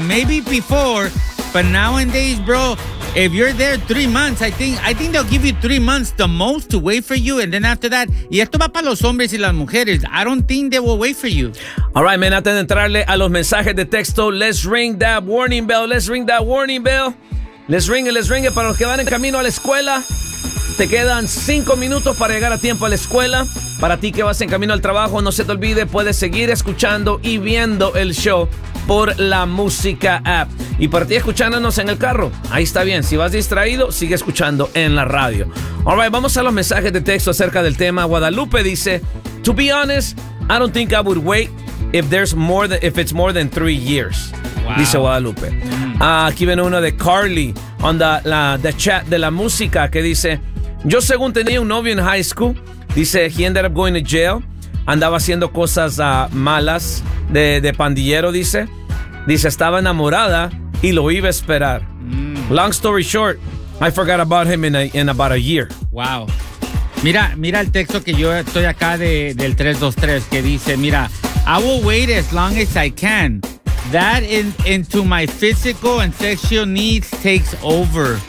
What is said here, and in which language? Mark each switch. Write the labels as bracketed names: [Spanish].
[English] Maybe before, but nowadays, bro, if you're there 3 months, I think they'll give you 3 months the most to wait for you. And then after that, [Spanish] y esto va para los hombres y las mujeres. [English] I don't think they will wait for you. All right, man, [Spanish] antes de entrarle a los mensajes de texto, [English] let's ring that warning bell. [Spanish] Les ringue para los que van en camino a la escuela. Te quedan 5 minutos para llegar a tiempo a la escuela. Para ti que vas en camino al trabajo, no se te olvide, puedes seguir escuchando y viendo el show por la música app. Y para ti escuchándonos en el carro, ahí está bien. Si vas distraído, sigue escuchando en la radio. [English] All right, [Spanish] vamos a los mensajes de texto acerca del tema. [English] Guadalupe [Spanish] dice, [English] to be honest, I don't think I would wait if it's more than 3 years. [Spanish] Wow. Dice Guadalupe. Aquí viene uno de Carly [English] on the chat [Spanish] de la música que dice, Yo según tenía un novio en [English] high school, [Spanish] dice, [English] he ended up going to jail. [Spanish] Andaba haciendo cosas malas de pandillero, dice. Dice, estaba enamorada y lo iba a esperar. [English] Long story short, I forgot about him in about a year. [Spanish] Wow. Mira, mira el texto que yo estoy acá del 323 que dice, mira, [English] I will wait as long as I can. That in, into my physical and sexual needs takes over.